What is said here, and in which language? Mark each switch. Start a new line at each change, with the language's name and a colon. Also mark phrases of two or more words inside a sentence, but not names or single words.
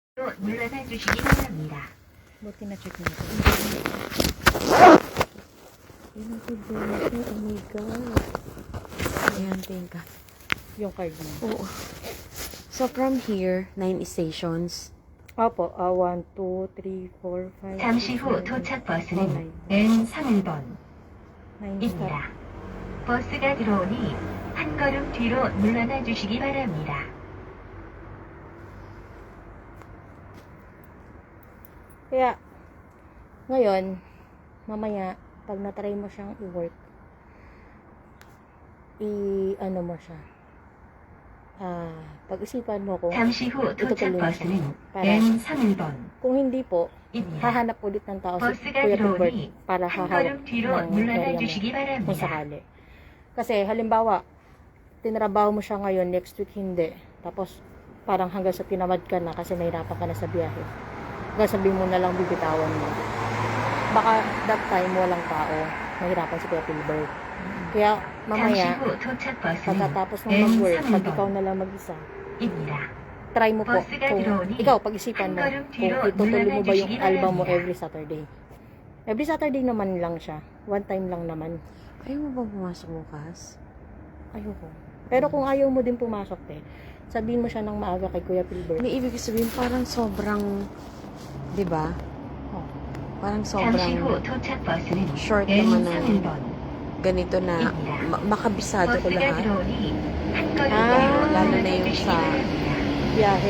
Korean: 물러나 주시기 바랍니다.
Filipino: Buti na check natin. Ayun,
English: good donation. Oh my God.
Filipino: Ayan, tingka. Yung card mo. Oo.
English: So, from here, 9 stations.
Filipino: Opo, 1, 2, 3, 4, 5,
Korean: 잠시 후
Filipino: 6, 7,
Korean: 도착
Filipino: 8,
Korean: 버스는
Filipino: 9.
Korean: N31번입니다. 버스가 들어오니 한 걸음 뒤로 물러나 주시기 바랍니다.
Filipino: Kaya, ngayon, mamaya, pag natry mo siyang i-work, ano mo siya, pag-isipan mo kung
Korean: 잠시 후 도착
Filipino: itutuloy mo siya.
Korean: 버스는
Filipino: Para,
Korean: N31입니다.
Filipino: kung hindi po, hahanap ulit ng tao si
Korean: 버스가
Filipino: Kuya Gilbert
Korean: 들어오니
Filipino: para
Korean: 한
Filipino: hahawak
Korean: 걸음 뒤로
Filipino: ng
Korean: 물러나
Filipino: area mo
Korean: 주시기
Filipino: kung
Korean: 바랍니다.
Filipino: sakali. Kasi halimbawa, tinrabaho mo siya ngayon,
English: next week
Filipino: hindi. Tapos parang hanggang sa tinamad ka na kasi nahirapan ka na sa biyahe. Hanggang sabihin mo na lang bibitawan mo. Baka
English: that time
Filipino: walang tao, mahirapan si Kuya Gilbert. Kaya
Korean: 잠시
Filipino: mamaya,
Korean: 후 도착 버스는
Filipino: pagkatapos ng mag-work, pag ikaw na lang mag-isa,
Korean: N31입니다.
Filipino: try mo po
Korean: 버스가
Filipino: kung
Korean: 들어오니
Filipino: ikaw pag-isipan mo
Korean: 한 걸음
Filipino: kung
Korean: 뒤로
Filipino: itutuloy mo ba yung
Korean: 물러나
Filipino: album mo
Korean: 주시기
English: every Saturday. Every Saturday
Filipino: naman lang siya.
English: One time
Filipino: lang naman. Ayaw mo bang pumasok bukas? Ayoko. Pero kung ayaw mo din pumasok sabihin mo siya ng maaga kay Kuya Pilbert. May ibig sabihin, parang sobrang, di ba? Oh. Parang
Korean: 잠시
Filipino: sobrang
Korean: 후 도착 버스는
Filipino: short naman ng
Korean: N31입니다.
Filipino: ganito na makabisado ko
Korean: 버스가
Filipino: lahat.
Korean: 들어오니 한 걸음 아, 뒤로
Filipino: lalo na
Korean: 물러나
Filipino: yung
Korean: 주시기
Filipino: sa-
Korean: 바랍니다.
Filipino: Biyahe.